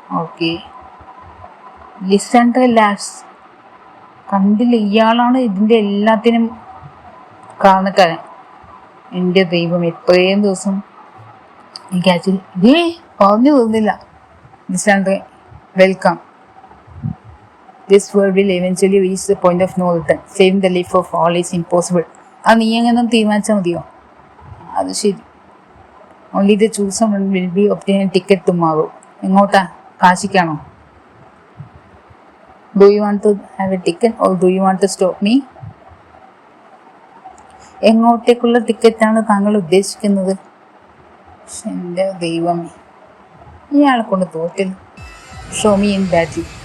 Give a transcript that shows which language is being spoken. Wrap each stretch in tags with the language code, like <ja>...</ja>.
<ml>Okay, ലിസൻഡർ labs. കണ്ടില്ല, ഇയാളാണ് ഇതിൻ്റെ എല്ലാത്തിനും കാരണക്കാരൻ. എൻ്റെ ദൈവം, എത്രയും ദിവസം എനിക്ക് ആക്ച്വലി പറഞ്ഞു തോന്നില്ല. ലിസൻഡർ, welcome.</ml> <en>This world will eventually reach the point of no return. Saving the life of all is impossible.</en> <ml>അത് നീ എങ്ങനെ തീരുമാനിച്ചാൽ മതിയോ? അത് ശരി.</ml> <en>Only the chosen one will be obtaining ticket tomorrow.</en> <ml>എങ്ങോട്ടാ? കാശിക്കാണോ?</ml> <en>Do you want to have a ticket or do you want to stop me?</en> <ml>എങ്ങോട്ടേക്കുള്ള ടിക്കറ്റാണ് താങ്കൾ ഉദ്ദേശിക്കുന്നത്? എൻ്റെ ദൈവമേ, ഇയാളെ കൊണ്ട് തോറ്റില്ല.</ml> <en>Show me in battle.</en>